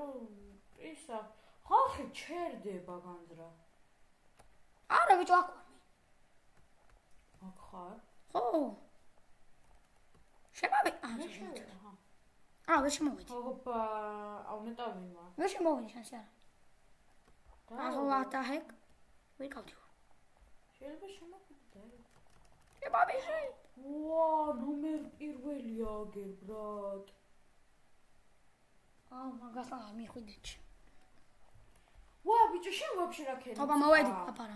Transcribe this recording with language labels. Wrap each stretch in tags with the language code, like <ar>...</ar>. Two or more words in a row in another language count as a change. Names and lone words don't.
<ka>ისა, ხალხი ჩერდება განძრა. არა ბიჭო აქ ვარ მე. აქ ხარ? ხო. შემოვედი. ვერ შემოვედი. ოპა, აუნეტავინა. ვერ შემოვედი შანსი არა.</ka> <en>what the heck?</en> <ka>ვერ გავდივარ. შეიძლება შემოვიდე. შემოვედი. ვა, ნომერ პირველია აგერ ბრატ. მაგას არ მიხვიდეთ. ვა, ბიჭო, შენ ვაფშე რა ქენი? ოპა, მოვედი, აპარა.</ka>